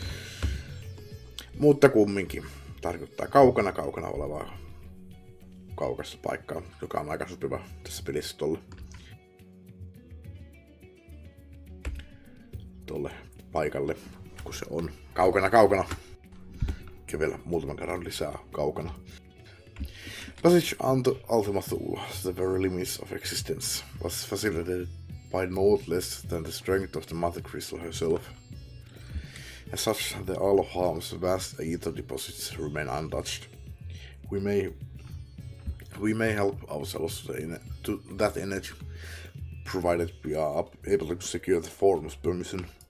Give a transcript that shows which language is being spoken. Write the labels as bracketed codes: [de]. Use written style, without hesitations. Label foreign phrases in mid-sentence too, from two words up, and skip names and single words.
[fi] Mutta kumminkin tarkoittaa kaukana olevaa kaukasta paikkaa, joka on aika sopiva tässä pelissä tolle paikalle, kun se on kaukana. Ja vielä muutaman kerran lisää kaukana. [en] Passage unto Ultima Thule, the very limits of existence, was facilitated by naught less than the strength of the Mother Crystal herself. As such, the Isle of Harm's vast ether deposits remain untouched. We may help ourselves to that energy, provided we are able to secure the forum's permission.